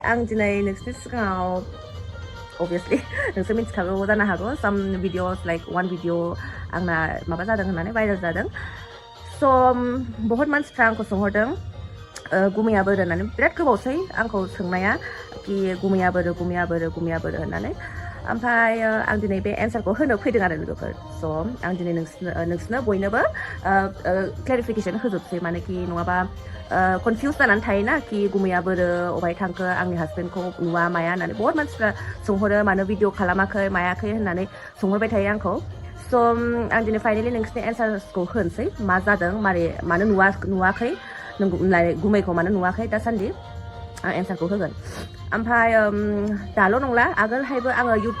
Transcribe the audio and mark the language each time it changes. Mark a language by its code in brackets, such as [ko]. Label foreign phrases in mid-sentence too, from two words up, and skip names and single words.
[brx] आं दिनै नोंसोरनि सिगाङाव obviously नोंसोर मिथिखागौ जानो हागौ [en] some videos like one video [brx] आंना माबा जादों होननानै भाइरेल जादों so बहुत मानसिफ्रा आंखौ सोंहरदों गुमैया बोरो होननानै बिराद गोबावसै आंखौ सोंनाया कि गुमैया बोरो होननानै ओमफ्राय आं दिनै बे एन्सारखौ होनो फैदों आरो लोगोफोर स' आं दिनै नोंसोरनो बयनोबो क्लेरिफिकेसन होजोबसै मानेकि नङाबा कनफिउज जानानै थायोना कि गुमैया बोरो अबाय थांखो आंनि हासबेन्डखौ नुवा माया होननानै बहुत मानसिफ्रा सोंहरो मानो भिडिअ खालामाखै मायाखै होननानै सोंहरबाय थायो आंखौ स' आं दिनै फाइनेलि नोंसोरनि एन्सार्सखौ होनोसै मा जादों मानो नुवाखै गुमैखौ मानो नुवाखै दासान्दि आं एन्सारखौ होगोन ओमफ्राय दाल' नंला आगोलहायबो आङो